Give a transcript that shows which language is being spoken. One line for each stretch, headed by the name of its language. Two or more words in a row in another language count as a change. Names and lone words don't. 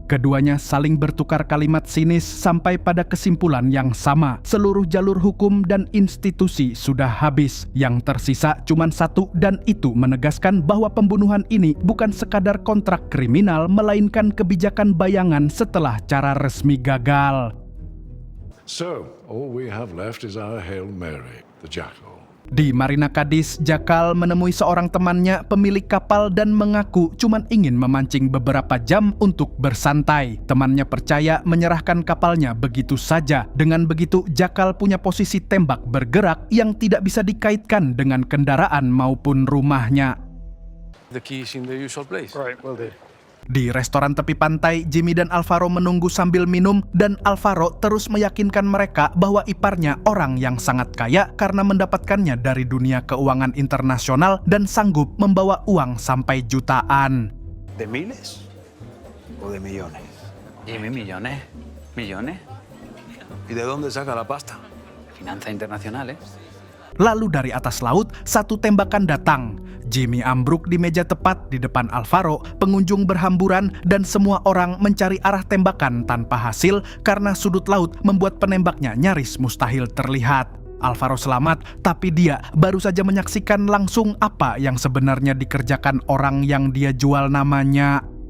Indonesian: Keduanya saling bertukar kalimat sinis sampai pada kesimpulan yang sama. Seluruh jalur hukum dan institusi sudah habis. Yang tersisa cuma satu, dan itu menegaskan bahwa pembunuhan ini bukan sekadar kontrak kriminal, melainkan kebijakan bayangan setelah cara resmi gagal.
English: So, all we have left is our Hail Mary, the Jackal.
Indonesian: Di Marina Cadiz, Jakal menemui seorang temannya pemilik kapal dan mengaku cuman ingin memancing beberapa jam untuk bersantai. Temannya percaya menyerahkan kapalnya begitu saja. Dengan begitu, Jakal punya posisi tembak bergerak yang tidak bisa dikaitkan dengan kendaraan maupun rumahnya.
English: The key is in the usual place. Right, will do.
Indonesian: Di restoran tepi pantai, Jimmy dan Alvaro menunggu sambil minum, dan Alvaro terus meyakinkan mereka bahwa iparnya orang yang sangat kaya karena mendapatkannya dari dunia keuangan internasional dan sanggup membawa uang sampai jutaan.
Spanish: ¿De miles o de millones? Jimmy, millones. ¿Millones? ¿Y de dónde saca la pasta? Finanzas internacionales.
Indonesian: Lalu dari atas laut, satu tembakan datang. Jimmy ambruk di meja tepat di depan Alvaro, pengunjung berhamburan dan semua orang mencari arah tembakan tanpa hasil karena sudut laut membuat penembaknya nyaris mustahil terlihat. Alvaro selamat, tapi dia baru saja menyaksikan langsung apa yang sebenarnya dikerjakan orang yang dia jual namanya.